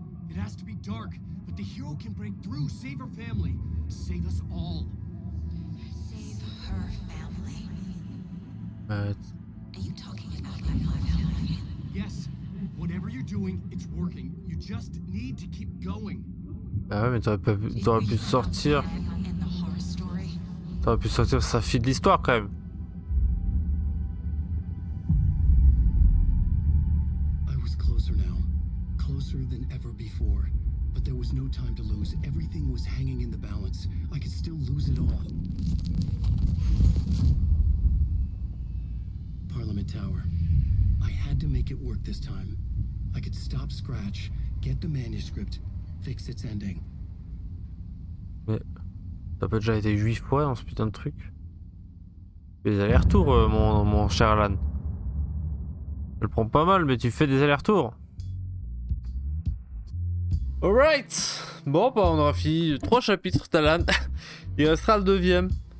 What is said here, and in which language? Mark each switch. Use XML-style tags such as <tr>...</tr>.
<en>It has to be dark, but the hero can break through, save her family, save us all. Save her family? Euh, Are you talking about my family? Yes. Whatever you're doing, it's working. You just need to keep going.</en> <fr>Bah ouais mais t'aurais pu sortir.</fr> <en>In the horror story?</en> <fr>T'aurais pu sortir sa fille de l'histoire quand même.</fr> <en>I was closer now. Closer than ever before. But there was no time to lose. Everything was hanging in the balance. I could still lose it all. Parliament Tower. I had to make it work this time. I could stop Scratch, get the manuscript, fix its ending.</en> <fr>Mais t'as pas déjà été 8 fois dans ce putain de truc? Fais des allers-retours mon cher Alan. Elle prend pas mal, mais tu fais des allers-retours. Alright. Bon, bah on aura fini 3 chapitres Talan. Il restera le 2e.</fr>